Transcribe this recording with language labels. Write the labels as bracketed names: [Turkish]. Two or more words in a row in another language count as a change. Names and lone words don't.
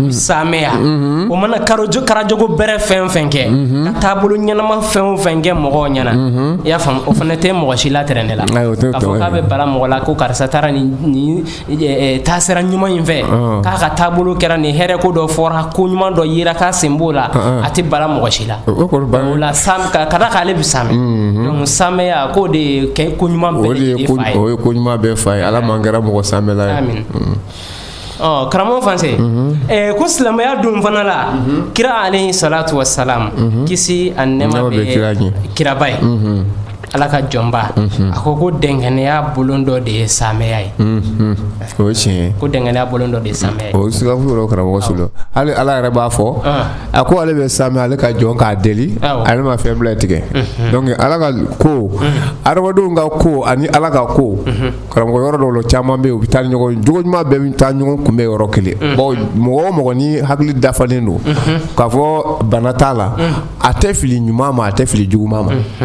[Bambara] bɛ samaya o mana karajogo bɛrɛ fɛn o fɛn kɛ ka taabolo ɲɛnama fɛn o fɛn kɛ mɔgɔw ɲɛna i y'a faamu o fana tɛ mɔgɔ si la tɛrɛnɛ la k'a fɔ k'a bɛ bala mɔgɔ la ko karisa taara nin taasira ɲuman in fɛ k'a ka taabolo kɛra nin hɛrɛ ko dɔ fɔra ko ɲuman dɔ yera k'a sen b'o la a tɛ bala mɔgɔ si la o la ka da k'ale bɛ samɛ donc samɛya k'o de ye ko ɲuman bɛɛ lajɛlen fa ye o ye ko ɲuman bɛɛ fa ye Ala man kɛra mɔgɔ samɛla ye karamɔgɔ fanse ko silamɛya dun fana la kira [Arabic] عليه الصلاة والسلام [Bambara] kisi ani nɛɛma bɛ kiraba ye Ala ka jɔnba a ko dɛngɛniya bolon dɔ de ye samɛya ye o ye tiɲɛ ye ko dɛngɛniya bolon dɔ de ye samɛya ye o siga foyi t'o karamɔgɔ Solo hali Ala yɛrɛ b'a fɔ a ko ale bɛ samɛ ale ka jɔn k'a deli ale ma fɛn bila tigɛ donc Ala ka ko adamadenw ka ko ani Ala ka ko karamɔgɔ yɔrɔ dɔw la caman bɛ yen u bɛ taa ɲɔgɔn jogo ɲuman bɛɛ bɛ taa ɲɔgɔn kunbɛn yɔrɔ kelen bon mɔgɔ o mɔgɔ ni hakili dafalen don k'a fɔ bana t'a la a tɛ fili ɲuman ma a tɛ fili juguman ma